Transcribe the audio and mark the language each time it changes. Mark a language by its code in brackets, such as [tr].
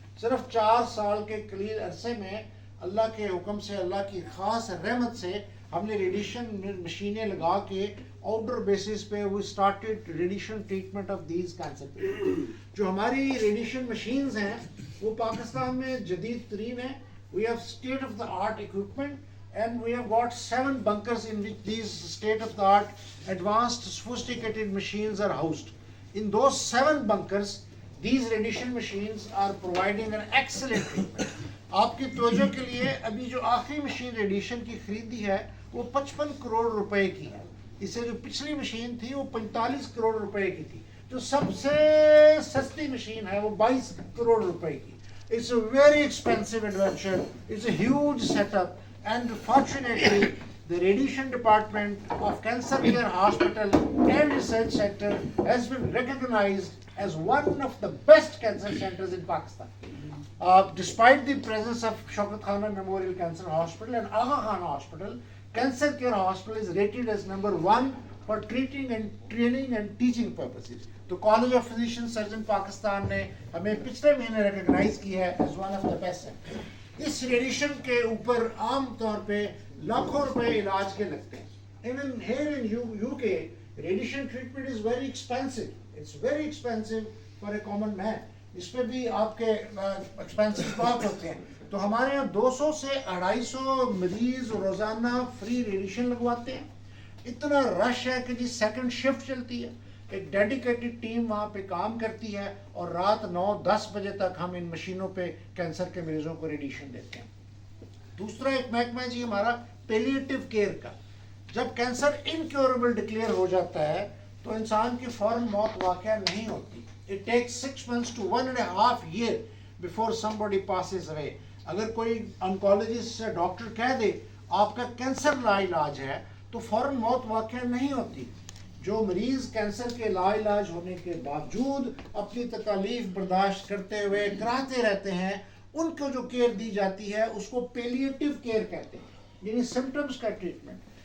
[ur] صرف 4 سال کے قلیل عرصے میں اللہ کے حکم سے, اللہ کی خاص رحمت سے ہم نے ریڈیشن مشینیں لگا کے آؤٹ ڈور بیسس پہ وہ [en] Started radiation treatment of these cancer patient. [ur] جو ہماری ریڈیشن مشینز ہیں وہ پاکستان میں جدید ترین ہیں. [en] We have state of the art equipment and we have got 7 bunkers in which these state of the art advanced sophisticated machines are housed. In those 7 bunkers, these radiation machines are providing an excellent treatment. [ur] آپ کی توجہ کے لیے ابھی جو آخری machine radiation کی خریدی ہے وہ 55 کروڑ روپے کی ہے. اس سے جو پچھلی مشین تھی وہ 45 کروڑ روپے کی تھی. جو سب سے سستی مشین ہے وہ 22 کروڑ روپے کی. [en] It's a very expensive adventure. It's a huge setup, and fortunately the radiation department of Cancer Care Hospital and Research Center has been recognized as one of the best cancer centers in Pakistan. Despite the presence of Shaukat Khana Memorial Cancer Hospital and Agha Khan Hospital, Cancer Care Hospital is rated as number 1 for treating and training and teaching purposes. [ur] تو college of physician surgeon Pakistan نے ہمیں پچھلے مہینے recognise کیا ہے [en] as one of the best. [ur] اس radiation کے اوپر عام طور پہ لاکھوں روپے علاج کے لگتے ہیں. [en] Even here in UK, radiation treatment is very expensive. It's very expensive for a common man. [ur] اس پہ بھی آپ کے ایکسپینسز بہت ہوتے ہیں. تو ہمارے یہاں 200 سے 250 مریض روزانہ فری ریڈیشن لگواتے ہیں. اتنا رش ہے کہ جی سیکنڈ شفٹ چلتی ہے. ایک ڈیڈیکیٹڈ ٹیم وہاں پہ کام کرتی ہے, اور رات 9-10 بجے تک ہم ان مشینوں پہ کینسر کے مریضوں کو ریڈیشن دیتے ہیں. دوسرا ایک محکمہ ہے جی ہمارا پیلیٹیو کیئر کا. جب کینسر انکیوریبل ڈکلیئر ہو جاتا ہے تو انسان کی فوراً موت واقع نہیں ہوتی. [en] It takes 6 months to 1.5 years before somebody passes away. [ur] اگر کوئی انکالوجسٹ سے ڈاکٹر کہہ دے آپ کا کینسر لا علاج ہے تو فوراً موت واقع نہیں ہوتی. جو مریض کینسر کے لا علاج ہونے کے باوجود اپنی تکالیف برداشت کرتے ہوئے کراتے رہتے ہیں, ان کو جو کیئر دی جاتی ہے اس کو پیلیٹیو کیئر کہتے ہیں, یعنی سمٹمز کا ٹریٹمنٹ.